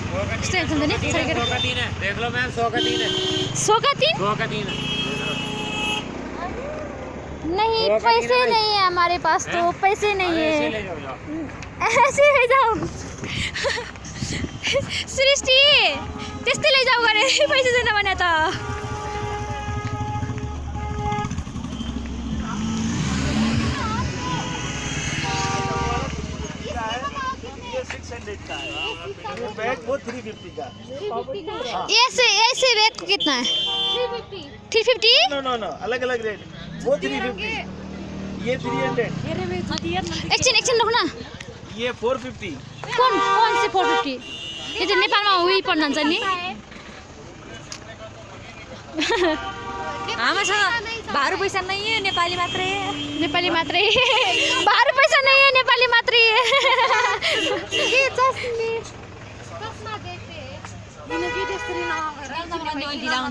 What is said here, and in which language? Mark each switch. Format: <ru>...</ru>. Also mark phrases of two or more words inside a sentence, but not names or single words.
<hi>देख लो मैम 100 का 3 है। 100 का 3 नहीं, पैसे नहीं है हमारे पास, तो पैसे नहीं है, ऐसे ले जाओ सृष्टि</hi> <ne>त्यस्तै ले जाऊ गरे पैसे छैन भने त।</ne> <hi>वो 350 का। ऐसे बैग को कितना है? 350? नो अलग रेट। वो 350, ये 300। एकछिन रखो ना। ये 450। कौन से</hi> <ne>450?</ne> <hi>ये तो</hi> <ne>नेपालमा उही पर्न जान्छ नि। हामीसँग भारू पैसा नै है, नेपाली मात्रै</ne> <hi>भारू पैसा नहीं है, नेपाली मात्रै है। ये चस्मा देखे</hi> <ne>किन के त्यसरी नगरेर ढिला हुन्छ।</ne>